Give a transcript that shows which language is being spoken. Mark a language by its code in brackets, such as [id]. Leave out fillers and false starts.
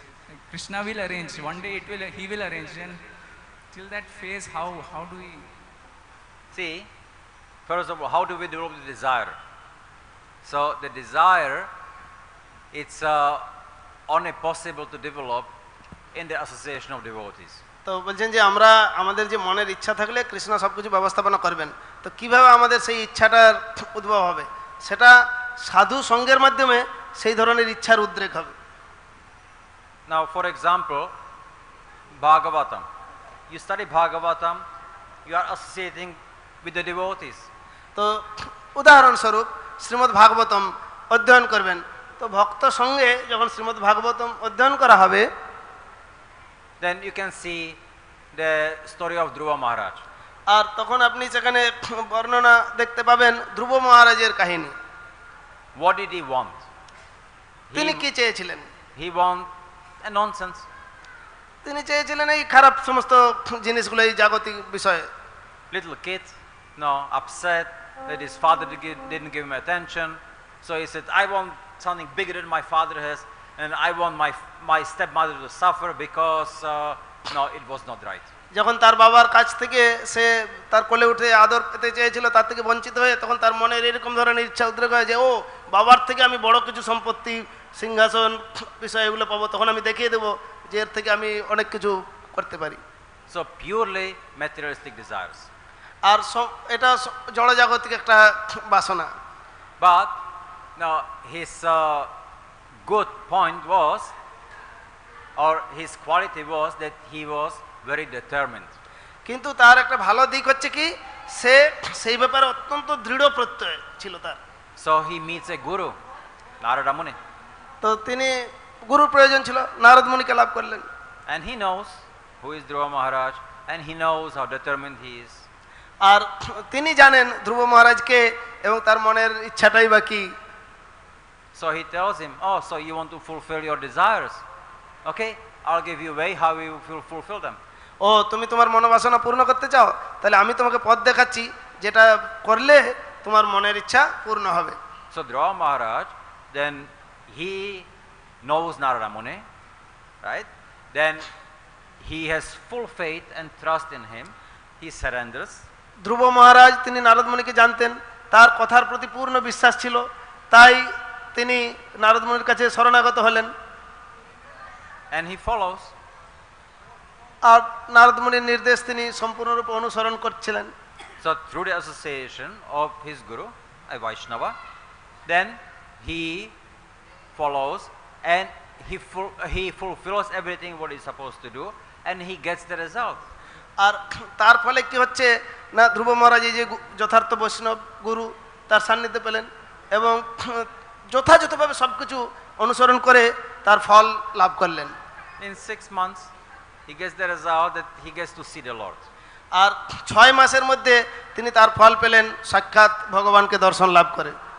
[en] Like Krishna will arrange, one day he will arrange, and till that phase, how do we? See, first of all, how do we develop the desire? So the desire, it's only possible to develop in the association of devotees. [bn] তো তো বলছেন যে আমরা আমাদের যে মনের ইচ্ছা থাকলে কৃষ্ণ সব কিছু ব্যবস্থাপনা করবেন, তো কিভাবে আমাদের সেই ইচ্ছাটার উদ্ভব হবে? সেটা সাধু সঙ্গের মাধ্যমে সেই ধরনের ইচ্ছার উদ্রেক হবে। [en] Now, for example, Bhagavatam. You study Bhagavatam, you are associating with the devotees. [bn] তো উদাহরণস্বরূপ শ্রীমদ্ ভাগবতম অধ্যয়ন করবেন, তো ভক্ত সঙ্গে যখন শ্রীমদ্ ভাগবতম অধ্যয়ন করা হবে, [en] Then you can see the story of Dhruva Maharaj. [bn] আর তখন আপনি সেখানে বর্ণনা দেখতে পাবেন ধ্রুব মহারাজের কাহিনী। [en] What did he want? [bn] তিনি কি চেয়েছিলেন? [en] He want a nonsense. [bn] তিনি চেয়েছিলেন এই খারাপ সমস্ত জিনিসগুলো, এই জাগতিক বিষয়ে। [en] Little kid, no, upset that his father didn't give him attention. So he said, I want something bigger than my father has, and I want my stepmother to suffer because no, it was not right. [bn] যখন তার বাবার কাছ থেকে সে তার কোলে উঠে আদর পেতে চেয়েছিল, তার থেকে বঞ্চিত হয়ে তখন তার মনের এরকম ধরনের ইচ্ছা উদ্রেক হয় যে ও বাবার থেকে আমি বড় কিছু সম্পত্তি, সিংহাসন, বিষয় এগুলো পাবো, তখন আমি দেখিয়ে দেবো যে এর থেকে আমি অনেক কিছু করতে পারি। [en] So purely materialistic desires. [bn] আর এটা জড়জাগতিক একটা বাসনা। [en] But now his good point was, or his quality was, that he was very determined. [bn] কিন্তু তার একটা ভালো দিক হচ্ছে কি, সে সেই ব্যাপারে অত্যন্ত দৃঢ় প্রত্যয় ছিল তার। [en] So he meets a guru, Narada Muni. [bn] তো তিনি গুরুর প্রয়োজন ছিল, নারদ মুনিকে লাভ করলেন। [en] And he knows who is Dhruva Maharaj, and he knows how determined he is. [bn] আর তিনি জানেন ধ্রুব মহারাজকে এবং তার মনের ইচ্ছাটাই বা কি। [en] So he tells him, oh, so you want to fulfill your desires? Okay, I'll give you a way how you will fulfill them. [bn] ও তুমি তোমার মনোবাসনা পূর্ণ করতে চাও, তাহলে আমি তোমাকে পথ দেখাচ্ছি, যেটা করলে তোমার মনের ইচ্ছা পূর্ণ হবে। [en] So Dhruva Maharaj, then he knows Narada Muni, right? Then he has full faith and trust in him. He surrenders. [bn] ধ্রুব মহারাজ তিনি নারদ মুনিকে জানতেন, তার কথার প্রতি পূর্ণ বিশ্বাস ছিল, তাই তিনি নারদ মুনির কাছে শরণাগত হলেন। [en] And he follows. [bn] আর নারদ মুনির নির্দেশ তিনি সম্পূর্ণরূপে অনুসরণ করছিলেন। [en] So through the association of his guru, a Vaishnava, then he follows and he fulfills everything what he's supposed to do, and he gets the result. [bn] আর তার ফলে কি হচ্ছে না, ধ্রুব মহারাজ এই যে যথার্থ বৈষ্ণব গুরু তার সান্নিধ্য পেলেন এবং যথাযথভাবে সব কিছু অনুসরণ করে তার ফল লাভ করলেন। [en] In 6 months, he gets the result that he gets to see the Lord. [bn] আর 6 মাসের মধ্যে তিনি তার ফল পেলেন, সাক্ষাৎ ভগবানকে দর্শন লাভ করে।